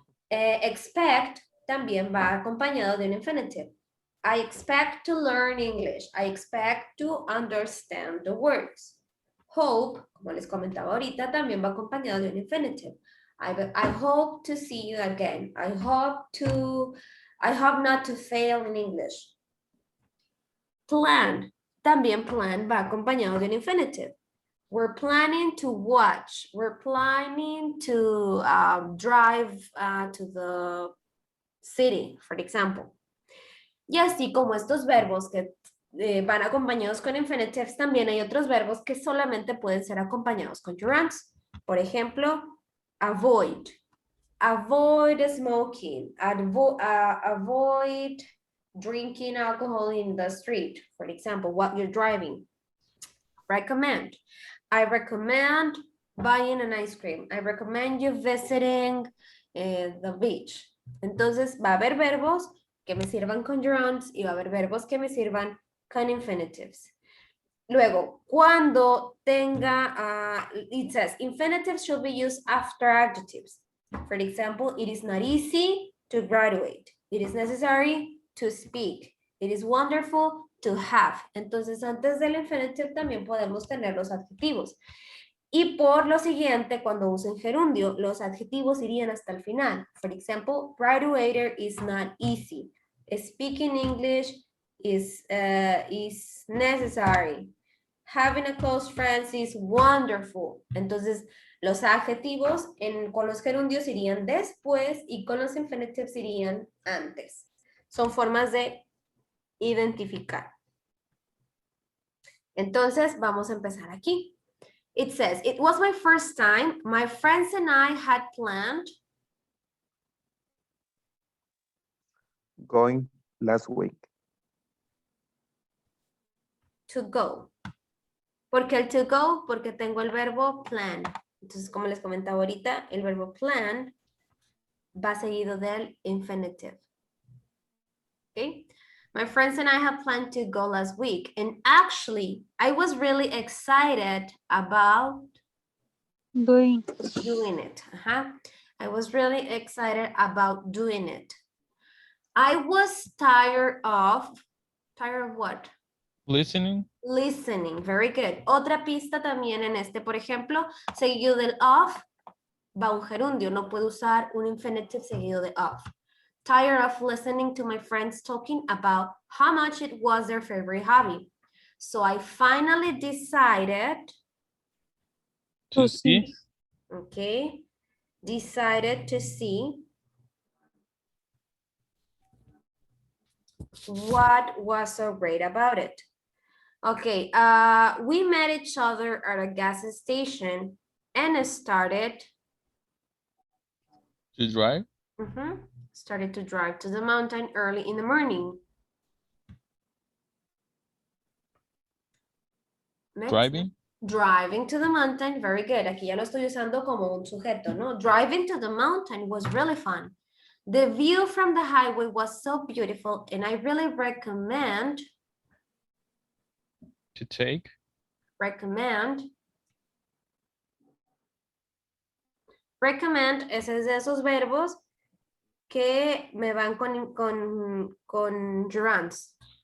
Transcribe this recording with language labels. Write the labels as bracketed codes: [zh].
[es] Expect también va acompañado de un infinitive. [en] I expect to learn English. I expect to understand the words. [es] Hope, como les comentaba ahorita, también va acompañado de un infinitive. [en] I hope to see you again. I hope not to fail in English. [es] Plan, también plan va acompañado de un infinitive. [en] We're planning to watch. We're planning to drive to the city, for example. [es] Y así como estos verbos que van acompañados con infinitives, también hay otros verbos que solamente pueden ser acompañados con gerunds. Por ejemplo, [en] avoid. Avoid smoking. Avoid drinking alcohol in the street, for example, while you're driving. Recommend. I recommend buying an ice cream. I recommend you visiting the beach. [es] Entonces va a haber verbos que me sirvan con gerunds y va a haber verbos que me sirvan con infinitives. Luego, cuando tenga, [en] it says, infinitives should be used after adjectives. For example, it is not easy to graduate. It is necessary to speak. It is wonderful to have. [es] Entonces, antes del infinitive también podemos tener los adjetivos. Y por lo siguiente, cuando usen gerundio, los adjetivos irían hasta el final. [en] For example, graduator is not easy. Speaking English is necessary. Having a close friend is wonderful. [es] Entonces, los adjetivos con los gerundios irían después y con los infinitives irían antes. Son formas de identificar. Entonces, vamos a empezar aquí. [en] It says, it was my first time. My friends and I had planned Going last week. to go. [es] ¿Por qué el [en] to go? [es] Porque tengo el verbo plan. Entonces, como les comentaba ahorita, el verbo plan va seguido del infinitive. [en] Okay? My friends and I had planned to go last week. And actually, I was really excited about Doing. doing it. I was really excited about doing it. I was tired of what? Listening. Listening, very good. [es] Otra pista también en este, por ejemplo, seguido del of, va un gerundio, no puedo usar un infinitive seguido de of. [en] Tired of listening to my friends talking about how much it was their favorite hobby. So I finally decided, To To see. see. okay, decided to see what was so great about it. Okay, we met each other at a gas station and started To drive. started to drive to the mountain early in the morning. Next. Driving to the mountain, very good. [es] Aquí ya lo estoy usando como un sujeto, ¿no? [en] Driving to the mountain was really fun. The view from the highway was so beautiful and I really recommend To take. [es] Recommend es de esos verbos que me van con gerunds.